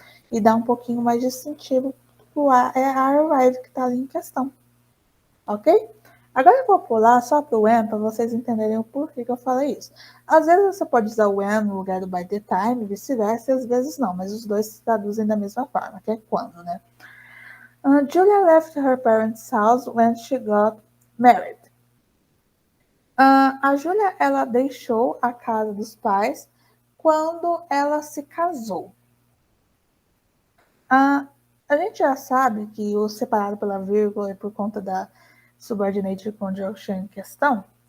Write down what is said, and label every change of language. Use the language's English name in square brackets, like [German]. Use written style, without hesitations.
[Portuguese] E dá um pouquinho mais de sentido pro a arrive que está ali em questão. Ok? Agora eu vou pular só para o when para vocês entenderem o porquê que eu falei isso. Às vezes você pode usar o when no lugar do by the time, vice-versa, e às vezes não, mas os dois se traduzem da mesma forma, que é quando, né? [English] Julia left her parents' house when she got married. [Portuguese] A Julia, ela deixou a casa dos pais quando ela se casou. A gente já sabe que o separado pela vírgula é por conta da subordinate conjunction em questão.